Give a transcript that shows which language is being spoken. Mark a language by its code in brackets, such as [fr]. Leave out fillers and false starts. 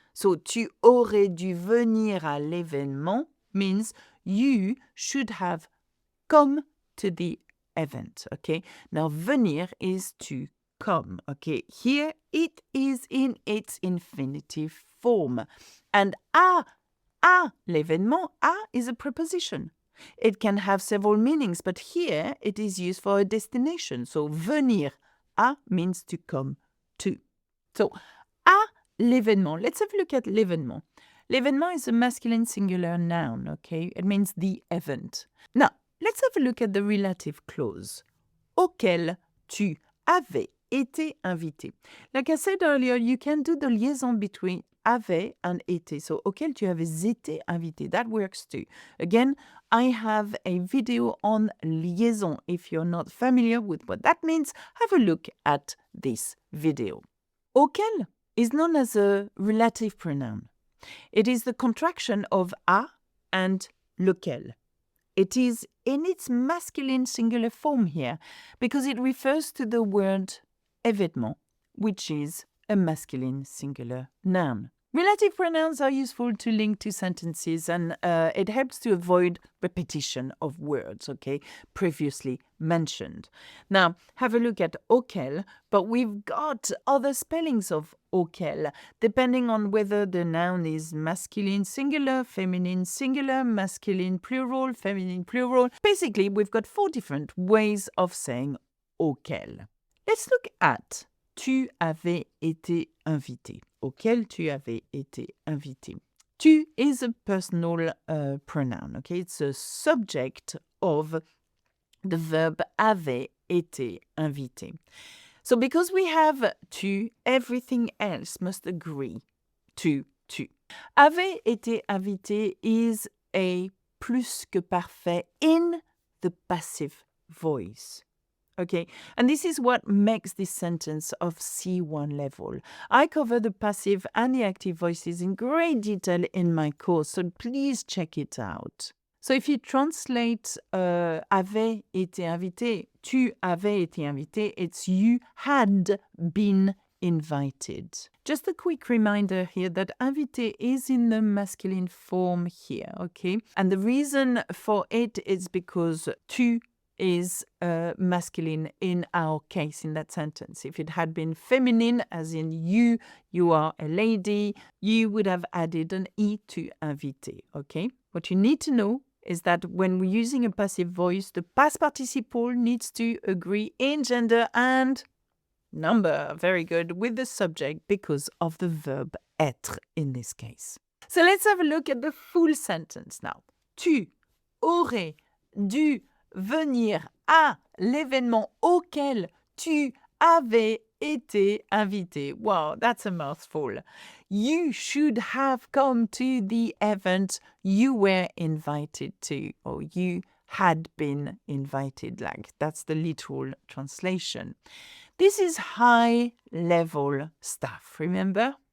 [en] So, [fr] tu aurais dû venir à l'événement [en] means you should have come to the event, okay? Now, venir is to come, okay? Here it is in its infinitive form. And [fr] à l'événement, [en] à is a preposition. It can have several meanings, but here it is used for a destination. So, [fr] venir à [en] means to come to. So, [fr] à l'événement. [en] Let's have a look at l'événement. L'événement is a masculine singular noun, okay? It means the event. Now, let's have a look at the relative clause. [fr] Auquel tu avais été invité. [en] Like I said earlier, you can do the liaison between avait and été. [fr] So, auquel tu avais été invité. [en] That works too. Again, I have a video on liaison. If you're not familiar with what that means, have a look at this video. Auquel is known as a relative pronoun. It is the contraction of à and lequel. It is in its masculine singular form here because it refers to the word événement, which is a masculine singular noun. Relative pronouns are useful to link to sentences and it helps to avoid repetition of words, okay, previously mentioned. Now, have a look at auquel, but we've got other spellings of auquel, depending on whether the noun is masculine singular, feminine singular, masculine plural, feminine plural. Basically, we've got 4 different ways of saying auquel. Let's look at [fr] tu avais été invité. Auquel tu avais été invité. [en] Tu is a personal pronoun, okay? It's a subject of the verb avait [fr] été invité. [en] So because we have tu, everything else must agree to tu. [fr] Avait été invité [en] is a plus que parfait in the passive voice. Okay, and this is what makes this sentence of C1 level. I cover the passive and the active voices in great detail in my course, so please check it out. So if you translate [fr] avait été invité, tu avais été invité, [en] it's you had been invited. Just a quick reminder here that invité is in the masculine form here, okay? And the reason for it is because tu is masculine in our case in that sentence. If it had been feminine, as in you are a lady, you would have added an E to invité, okay? What you need to know is that when we're using a passive voice, the past participle needs to agree in gender and number, very good, with the subject because of the verb être in this case. So let's have a look at the full sentence now. [fr] Tu aurais dû venir à l'événement auquel tu avais été invité. [en] Wow, that's a mouthful. You should have come to the event you were invited to, or you had been invited, like that's the literal translation. This is high-level stuff, remember?